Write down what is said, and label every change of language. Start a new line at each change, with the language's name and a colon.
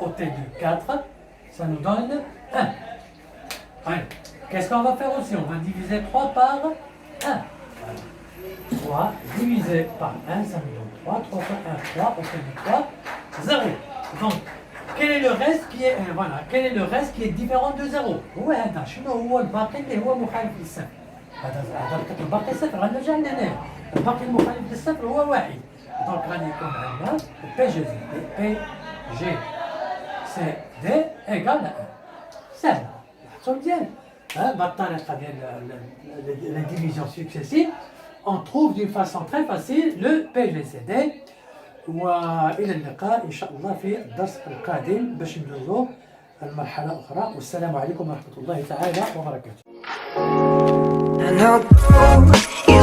French: Ôté de 4, ça nous donne 1. Allez. Qu'est-ce qu'on va faire aussi? On va diviser 3 par 1. Voilà. 3 divisé par 1, ça nous donne 3. 3 fois 1, 3. Ôté de 3, 0. Donc, quel est le reste qui est, voilà, quel est le reste qui est différent de 0?
Arabic: هو هذا شنو هو الباقي اللي هو مخالف للصفر. هذا الباقي صفر غنرجع لهنا. الباقي المخالف للصفر هو واحد. دونك غادي يكون عندنا بي جي زد بي جي سي دي ايكال 1. سهل. لاحظتوا مزيان. بالطريقه ديال
French: la division successive, on trouve d'une façon très facile le PGCD.
Arabic: والى اللقاء ان شاء الله في الدرس القادم باش ندوزو المرحله اخرى. والسلام عليكم ورحمه الله تعالى وبركاته.